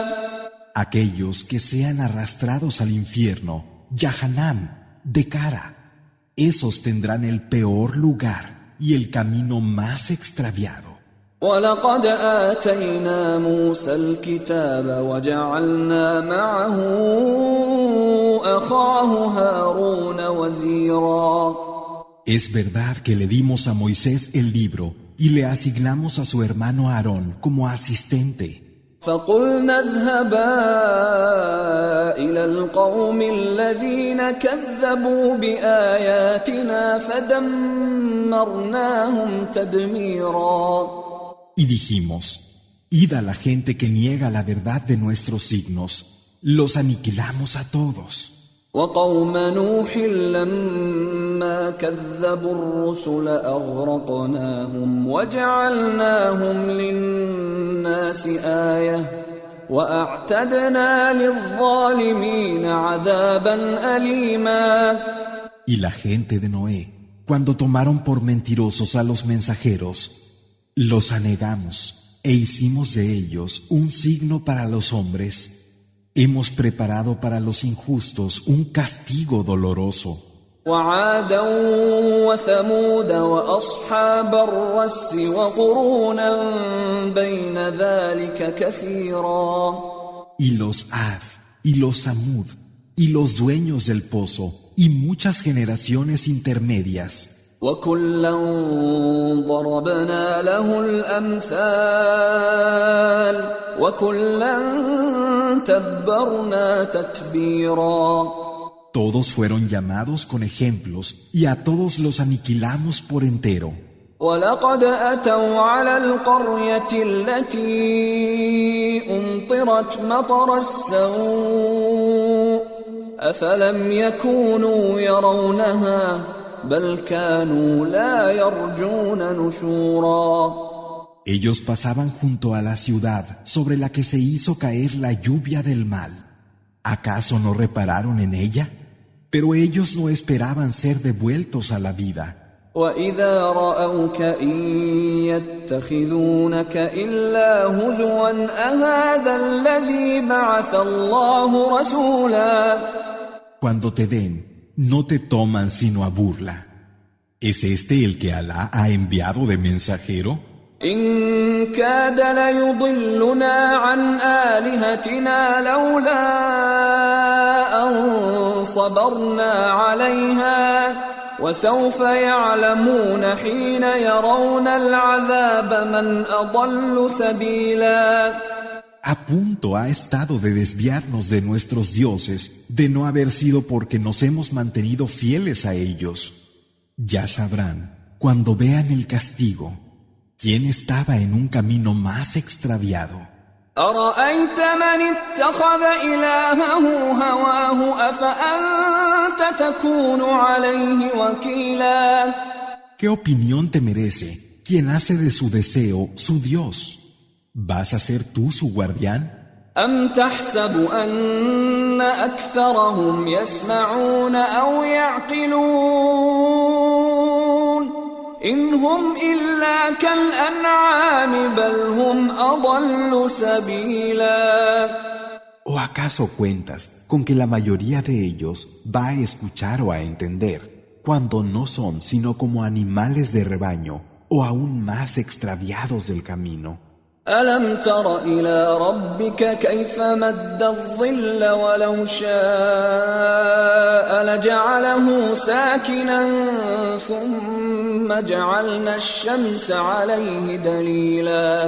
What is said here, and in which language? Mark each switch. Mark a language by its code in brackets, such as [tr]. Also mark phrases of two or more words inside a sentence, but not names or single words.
[es] Aquellos que sean arrastrados al infierno, Yahanam, de cara, esos tendrán el peor lugar y el camino más extraviado. [ar] وَلَقَدْ آتَيْنَا مُوسَى الْكِتَابَ وَجَعَلْنَا مَعَهُ أَخَاهُ هَارُونَ وَزِيرًا. [es] Es verdad que le dimos a Moisés el libro y le asignamos a su hermano Aarón como asistente. [ar] فَقُلْنَا اذْهَبَا إِلَى الْقَوْمِ الَّذِينَ كَذَّبُوا بِآيَاتِنَا فَدَمَّرْنَاهُمْ تَدْمِيرًا. [es] Y dijimos, id a la gente que niega la verdad de nuestros signos, los aniquilamos a todos. [ar] وقوم نوح لما كذبوا الرسل أغرقناهم وجعلناهم للناس آية وأعتدنا للظالمين عذابا أليما. [es] Y la gente de Noé, cuando tomaron por mentirosos a los mensajeros, los anegamos e hicimos de ellos un signo para los hombres. Hemos preparado para los injustos un castigo doloroso. [ar] وعادا وثمود وأصحاب الرس وقرونا بين ذلك كثيرا. [es] Y los Ad, y los Samud, y los dueños del pozo, y muchas generaciones intermedias. [ar] وكلا ضربنا له الأمثال وكلا تبرنا تتبيرا. [es] Todos fueron llamados con ejemplos y a todos los aniquilamos por entero. [ar] ولقد أتوا على القرية التي أمطرت مطر السوء أفلم يكونوا يرونها بل كانوا لا يرجون نشورا. [es] Ellos pasaban junto a la ciudad sobre la que se hizo caer la lluvia del mal. ¿Acaso no repararon en ella? Pero ellos no esperaban ser devueltos a la vida. [ar] وَإِذَا رَأَوْكَ إِن يَتَّخِذُونَكَ إِلَّا هُزُوًا أَهَذَا الَّذِي بَعَثَ اللَّهُ رَسُولًا. [es] Cuando te ven, no te toman sino a burla. ¿Es este el que Alá ha enviado de mensajero? [ar] إِن كَادَ لَيُضِلُّنَا عَنْ آلِهَتِنَا لَوْلَا أَن صَبَرْنَا عَلَيْهَا وَسَوْفَ يَعْلَمُونَ حِينَ يَرَوْنَ الْعَذَابَ مَنْ أَضَلُّ سَبِيلًا. [es] A punto ha estado de desviarnos de nuestros dioses, de no haber sido porque nos hemos mantenido fieles a ellos. Ya sabrán, cuando vean el castigo, quién estaba en un camino más extraviado. [ar] أَرَأَيْتَ مَنِ اتَّخَذَ إِلَٰهَهُ هَوَاهُ أَفَأَنْتَ تَكُونُ عَلَيْهِ وَكِيلًا. [es] ¿Qué opinión te merece quien hace de su deseo su Dios? ¿Vas a ser tú su guardián? [ar] أَمْ تَحْسَبُ أَنَّ أَكْثَرَهُمْ يَسْمَعُونَ أَوْ يَعْقِلُونَ إِنْ هُمْ إِلَّا كَالْأَنْعَامِ بَلْ هُمْ أَضَلُّ سَبِيلًا. [es] ¿O acaso cuentas con que la mayoría de ellos va a escuchar o a entender, cuando no son sino como animales de rebaño o aún más extraviados del camino? [ar] أَلَمْ تَرَ إِلَى رَبِّكَ كَيْفَ مَدَّ الظِّلَّ وَلَوْ شَاءَ لَجَعَلَهُ سَاكِنًا ثُمَّ جَعَلْنَا الشَّمْسَ عَلَيْهِ دَلِيلًا.